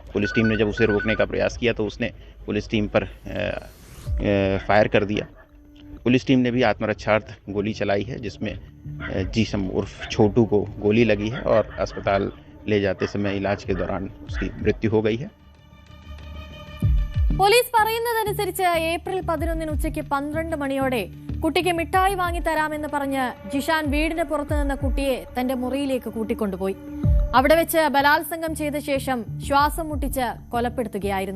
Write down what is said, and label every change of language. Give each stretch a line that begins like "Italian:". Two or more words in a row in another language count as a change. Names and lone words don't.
Hindi: पुलिस टीम ने जब उसे रोकने का प्रयास किया तो उसने पुलिस टीम पर फायर कर दिया। पुलिस टीम ने भी आत्मरक्षार्थ गोली चलाई है, जिसमें जीसम उर्फ छोटू को गोली लगी है और अस्पताल ले जाते समय इलाज के दौरान उसकी मृत्यु हो गई है।
Malayalam: പോലീസ് പറയുന്നതനുസരിച്ച് ഏപ്രിൽ 11 ഉച്ചയ്ക്ക് 12 മണിയോടെ കുട്ടിക്ക് മിഠായി വാങ്ങി തരാമെന്ന് പറഞ്ഞ് ജിഷാൻ വീടിന് പുറത്തു നിന്ന കുട്ടിയെ തന്റെ മുറിയിലേക്ക് കൂട്ടിക്കൊണ്ടുപോയി. അവിടെ വെച്ച് ബലാത്സംഗം ചെയ്ത ശേഷം ശ്വാസം മുട്ടിച്ച് കൊലപ്പെടുത്തുകയായിരുന്നു.